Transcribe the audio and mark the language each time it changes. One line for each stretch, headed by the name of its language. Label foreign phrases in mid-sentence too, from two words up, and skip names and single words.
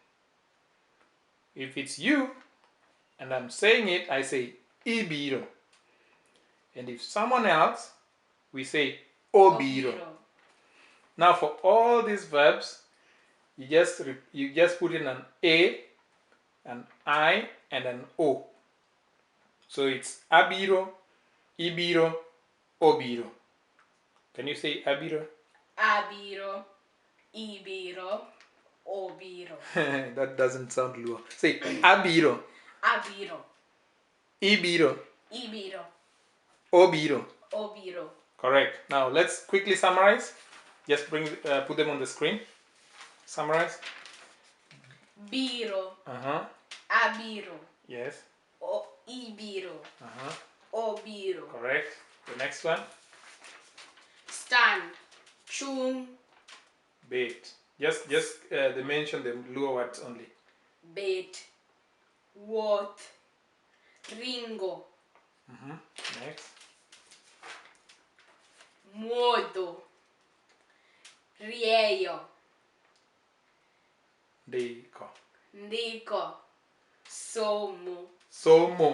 English: If it's you and I'm saying it, I say ibiro. And if someone else, we say obiro. Now for all these verbs, you just put in an A, an I, and an O. So it's
Luo (Kenya and Tanzania): abiro, ibiro, obiro.
English: Can you say abiro?
Luo (Kenya and Tanzania): Abiro. Ibiro. Obiro.
English: That doesn't sound Luo. Say abiro,
Luo (Kenya and Tanzania): Abiro. ibiro, Ibiro. obiro. Obiro.
English: Correct. Now let's quickly summarize. Just put them on the screen. Summarize.
Luo (Kenya and Tanzania): Biro. Abiro.
English: Yes.
Luo (Kenya and Tanzania): Ibiro. Obiro.
English: Correct. The next one. Stand. Chung. Bait. Just they mention the Luo words only. Bet. Worth.
Luo (Kenya and Tanzania): Ringo.
English: Next.
Luo (Kenya and Tanzania): Modo. Rieyo. Deiko. Ndiko. Somo. Somo.